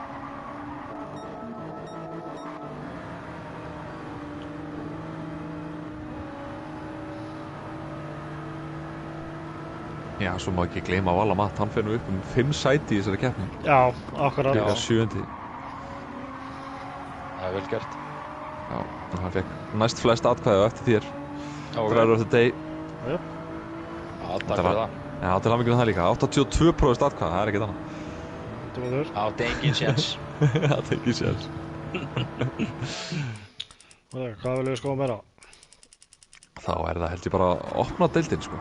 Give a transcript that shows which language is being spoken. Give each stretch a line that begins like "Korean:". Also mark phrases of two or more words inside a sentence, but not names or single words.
Icelandic: Já, svo má ekki gleyma Vala Matt, hann fer nú upp 5 sæti í þessari keppni. Já, akkurat. Líka 7. Það er vel gert. Já, og hann fekk næst flest atkvæði á eftir þér.
English: Driver of the day.
Icelandic: Já. Já, takk fyrir það. Já, til hamingju með það líka. 82% atkvæði, það er ekkert annað. Átti engin séns. Átti engin séns. Hvað viljum við skoða meira? Þá er það held ég bara að opna deildin, sko.